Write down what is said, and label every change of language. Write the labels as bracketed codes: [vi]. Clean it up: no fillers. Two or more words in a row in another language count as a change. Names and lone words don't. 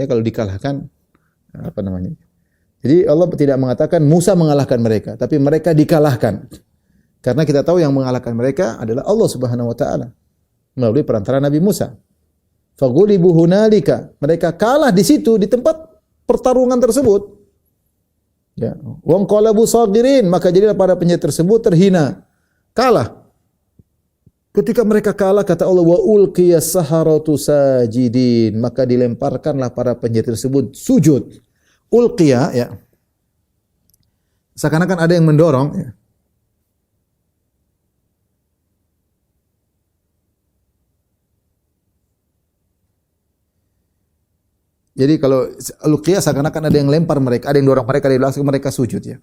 [id] Kalau dikalahkan apa namanya? Jadi Allah tidak mengatakan Musa mengalahkan mereka, tapi mereka dikalahkan. Karena kita tahu yang mengalahkan mereka adalah Allah [ar] سبحانه وتعالى [id] melalui perantara Nabi Musa. [ar] فغلبوا هنالك, [id] mereka kalah di situ di tempat pertarungan tersebut. Ya, [ar] وانقلبوا صاغرين, [id] maka jadilah para penyihir tersebut terhina, kalah. Ketika mereka kalah, kata Allah, [ar] وألقي السحرة ساجدين, [id] maka dilemparkanlah para penyihir tersebut sujud. Ulqiya, ya, seakan-akan ada yang mendorong, ya. Jadi kalau ulqiya seakan-akan ada yang lempar mereka, ada yang dorong mereka, ada yang langsung mereka sujud, ya.